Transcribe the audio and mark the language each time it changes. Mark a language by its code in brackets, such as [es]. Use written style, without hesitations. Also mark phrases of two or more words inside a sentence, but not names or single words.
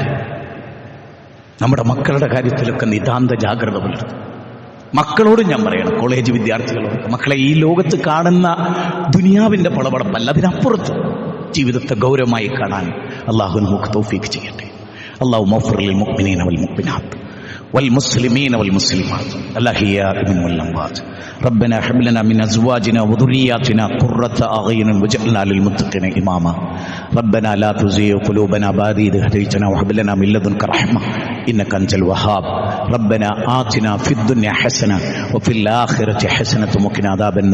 [ml] നമ്മുടെ മക്കളുടെ കാര്യത്തിലൊക്കെ നിതാന്ത ജാഗ്രത പുലർത്തും. മക്കളോട് ഞാൻ പറയണം, കോളേജ് വിദ്യാർത്ഥികളോട്, മക്കളെ ഈ ലോകത്ത് കാണുന്ന ദുനിയാവിന്റെ പളപളപ്പല്ല, അതിനപ്പുറത്ത് ജീവിതത്തെ ഗൗരവമായി കാണാൻ അള്ളാഹു നമുക്ക് തൗഫീഖ് ചെയ്യട്ടെ. [ar] اللهم اغفر للمؤمنين والمؤمنات والمسلمين والمسلمات الأحياء منهم والأموات ربنا هب لنا من أزواجنا وذرياتنا قرة أعين واجعلنا للمتقين إماما ربنا لا تزغ قلوبنا بعد إذ هديتنا وهب لنا من لدنك رحمة إنك أنت الوهاب ربنا آتنا في الدنيا حسنة وفي الآخرة حسنة وقنا عذاب النار